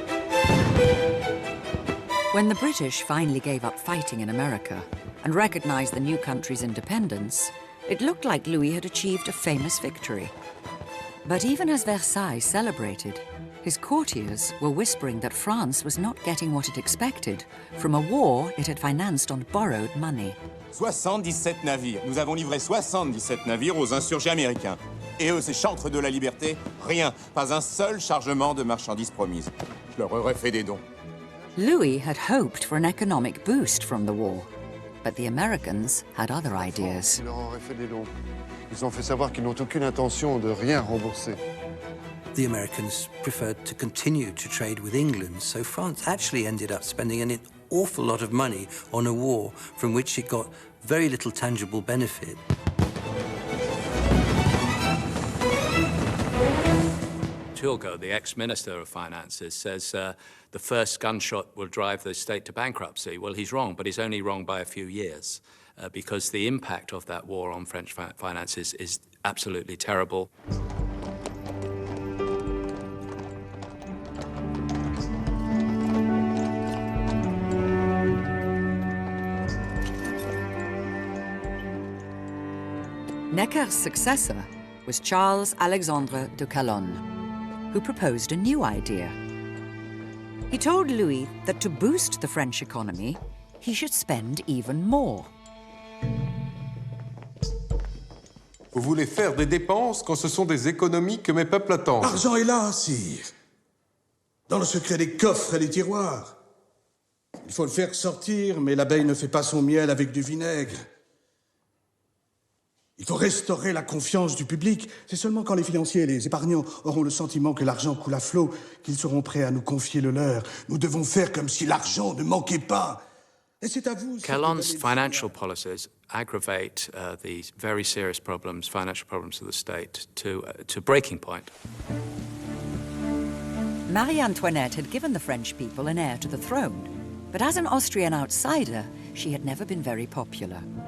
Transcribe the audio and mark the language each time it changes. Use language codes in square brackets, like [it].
[en] When the British finally gave up fighting in America and recognized the new country's independence, it looked like Louis had achieved a famous victory. But even as Versailles celebrated, his courtiers were whispering that France was not getting what it expected from a war it had financed on borrowed money. [fr] 77 navires. Nous avons livré 77 navires aux insurgés américains. Et eux, ces chantres de la liberté, rien, pas un seul chargement de marchandises promises. Je leur aurais fait des dons. [en] Louis had hoped for an economic boost from the war, but the Americans had other ideas. [fr] Ils leur auraient fait des dons. Ils ont fait savoir qu'ils n'ont aucune intention de rien rembourser. [en] The Americans preferred to continue to trade with England, so France actually ended up spending an awful lot of money on a war from which it got very little tangible benefit. Turgot, the ex-minister of finances, says the first gunshot will drive the state to bankruptcy. Well, he's wrong, but he's only wrong by a few years because the impact of that war on French finances is absolutely terrible. Necker's successor was Charles Alexandre de Calonne, who proposed a new idea. He told Louis that to boost the French economy, he should spend even more. [fr] Vous voulez faire des dépenses quand ce sont des économies que mes peuples attendent. L'argent est là, sire. Dans le secret des coffres et des tiroirs. Il faut le faire sortir, mais l'abeille ne fait pas son miel avec du vinaigre. Il faut restaurer la confiance du public. C'est seulement quand les financiers et les épargnants auront le sentiment que l'argent coule à flot qu'ils seront prêts à nous confier le leur. Nous devons faire comme si l'argent ne manquait pas. Et c'est à vous... [en] Calonne's financial policies aggravate these very serious problems, financial problems of the state, to breaking point. Marie-Antoinette had given the French people an heir to the throne, but as an Austrian outsider, she had never been very popular.